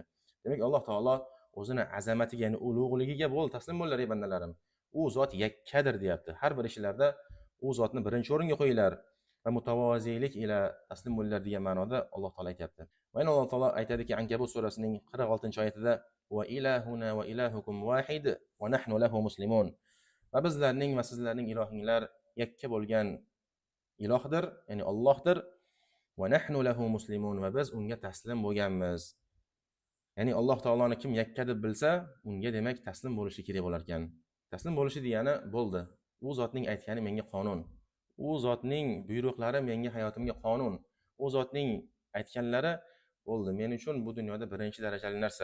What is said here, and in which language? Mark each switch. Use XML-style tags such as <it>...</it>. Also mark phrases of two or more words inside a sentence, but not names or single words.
<uz>Demak, Alloh taolo o'zini azamatiga, ya'ni ulug'ligiga bo'l taslim bo'linglar ey bandalarim. U zot yakkadir deyapti. Har bir ishlarda u zotni birinchi o'ringa qo'yinglar va mutavoziylik ila taslim bo'linglar degan ma'noda Alloh taolo aytyapti. Va yana Alloh taolo aytadiki Ankabut surasining 46-oyatida:</uz> <ar>"وإلهنا وإلهكم واحد ونحن له مسلمون."</ar> <uz>Va bizlarning va sizlarning ilohinglar yakka bo'lgan ilohdir, ya'ni Allohdir.</uz> <ar>ونحن له مسلمون,</ar> <uz>va biz unga taslim bo'lganmiz. Ya'ni Alloh taoloni kim yakka deb bilsa, unga demak taslim bo'lishi kerak bo'lar ekan. Taslim bo'lishi degani bo'ldi. U zotning aytgani menga qonun. U zotning buyruqlari menga hayotimga qonun. U zotning aytganlari bo'ldi. Men uchun bu dunyoda birinchi darajali narsa.</uz>